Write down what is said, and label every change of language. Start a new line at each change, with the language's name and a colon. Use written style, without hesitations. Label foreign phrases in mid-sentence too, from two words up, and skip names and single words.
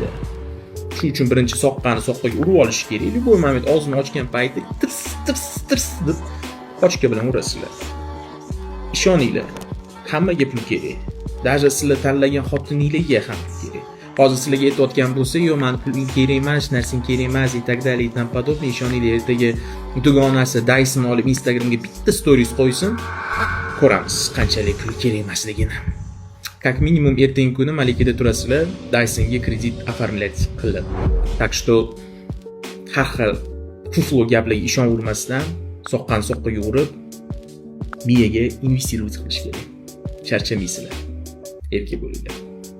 Uzbek: Shuning uchun birinchi soqqani soqqaga urib olish kerak. Любой moment og'zini ochgan payti tirs deb qochka bilan urasizlar. Ishoninglar, hammaga pul kerak. Даже sizlar tanlagan xotiningizga ham kerak. Hozir sizlarga aytayotgan bo'lsa, "Yo, men puling kerak emas, narsang kerak emas"
Russian: и так далее и тому подобное.
Uzbek: Ishoninglar, ertaga dugonasi Dyson olib Instagramga bitta stories qo'ysin, ko'ramiz qanchalik pul kerak emasligini.
Russian: Как минимум
Uzbek: ertangi kuni Malikada turasizlar, Dysonga kredit оформлять qilib.
Russian: Так что
Uzbek: har xil fuflo gaplarga ishonavermasdan, soqqan soqqaga urib, miyaga investitsiya qilish kerak. Charchamaysizlar. Erkak bo'linglar.